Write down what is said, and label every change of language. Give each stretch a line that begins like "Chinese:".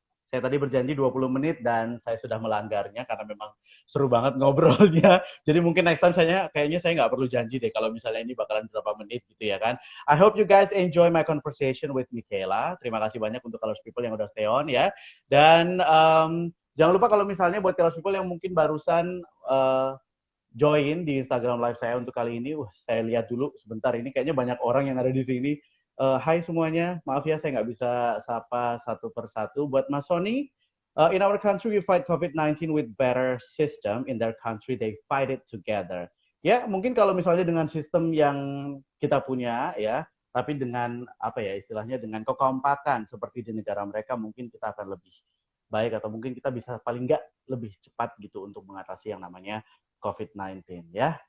Indonesian: Saya tadi berjanji 20 menit dan saya sudah melanggarnya karena memang seru banget ngobrolnya. Jadi mungkin
English: next time
Indonesian: kayaknya saya nggak perlu janji deh kalau misalnya ini bakalan berapa menit gitu ya kan.
English: I hope you guys enjoy my conversation with Michaela.
Indonesian: Terima kasih banyak untuk Colors People yang udah stay on ya. Dan jangan lupa kalau misalnya buat Colors People yang mungkin barusan join di Instagram Live saya untuk kali ini. Saya lihat dulu sebentar ini kayaknya banyak orang yang ada di sini. Hai semuanya, maaf ya saya nggak bisa sapa satu persatu. Buat
English: Mas Sony, in our country we fight COVID-19 with better system. In their country they fight it together.
Indonesian: Ya mungkin kalau misalnya dengan sistem yang kita punya ya, tapi dengan apa ya istilahnya dengan kekompakan seperti di negara mereka mungkin kita akan lebih baik atau mungkin kita bisa paling nggak lebih cepat gitu untuk mengatasi yang namanya COVID-19 ya.